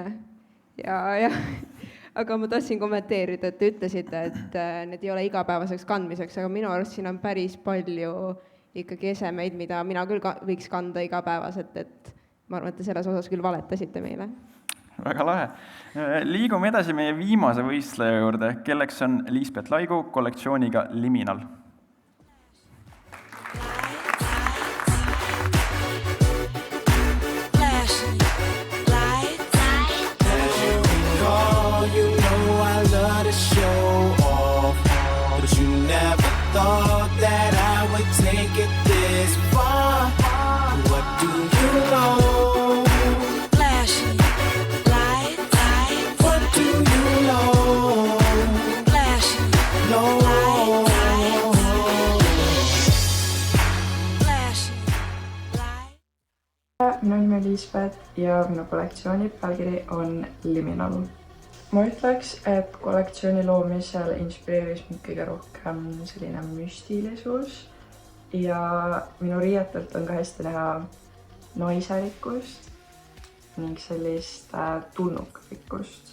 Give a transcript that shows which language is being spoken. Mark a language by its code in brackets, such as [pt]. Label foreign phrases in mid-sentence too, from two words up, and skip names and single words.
[et] Ja aga ma tahtsin kommenteerida, et te ütlesite, et need ei ole igapäevaseks kandmiseks, aga minu arust siin on päris palju ikkagi esemeid, mida mina küll võiks kanda igapäevaselt, et ma arvan, et te selles osas küll valetasite meile. Väga lahe. Liigume edasi meie viimase võistleja juurde, kelleks on Liisbet Laigu kollektsiooniga Liminal. [en] Show off, but you never thought that I would take it this far. What do you know? Flashing light, light. What do you know? Flashing light, light. Flashing light. [et] Minu nimi on Liisbet ja minu kollektsiooni pealkiri on Liminal. Ma ütleks, et kollektsiooni loomisel inspireeris mind kõige rohkem selline müstilisus ja minu riietelt on ka hästi näha naiselikkust ning sellist tulnukrikkust.